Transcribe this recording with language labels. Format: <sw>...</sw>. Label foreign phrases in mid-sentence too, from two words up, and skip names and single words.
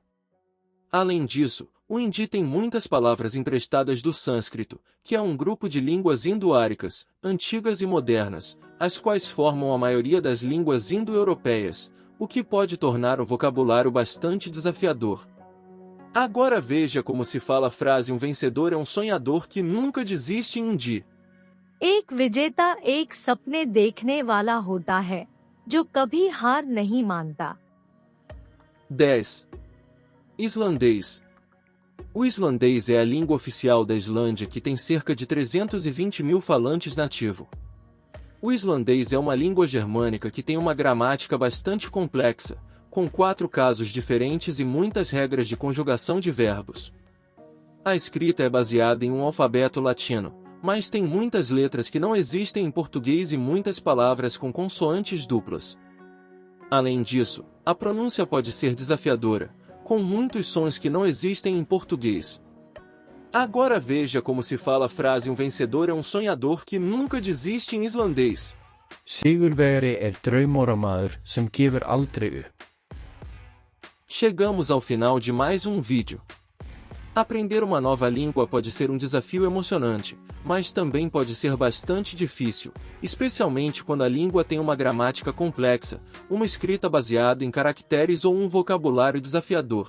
<pt>Além disso, o hindi tem muitas palavras emprestadas do sânscrito, que é um grupo de línguas indo-áricas, antigas e modernas, as quais formam a maioria das línguas indo-europeias, o que pode tornar o vocabulário bastante desafiador. Agora veja como se fala a frase: um vencedor é um sonhador que nunca desiste em hindi.</pt> <hi>एक विजेता एक सपने देखने वाला होता है, जो कभी हार नहीं मानता.</hi> <pt>10. Islandês. O islandês é a língua oficial da Islândia que tem cerca de 320 mil falantes nativos. O islandês é uma língua germânica que tem uma gramática bastante complexa, com 4 casos diferentes e muitas regras de conjugação de verbos. A escrita é baseada em um alfabeto latino, mas tem muitas letras que não existem em português e muitas palavras com consoantes duplas. Além disso, a pronúncia pode ser desafiadora, com muitos sons que não existem em português. Agora veja como se fala a frase: um vencedor é um sonhador que nunca desiste em islandês.</pt> <is>Sigurvegari draumóramaður sem gefur aldrei upp.</is> <pt>Chegamos ao final de mais um vídeo. Aprender uma nova língua pode ser um desafio emocionante, mas também pode ser bastante difícil, especialmente quando a língua tem uma gramática complexa, uma escrita baseada em caracteres ou um vocabulário desafiador.</pt>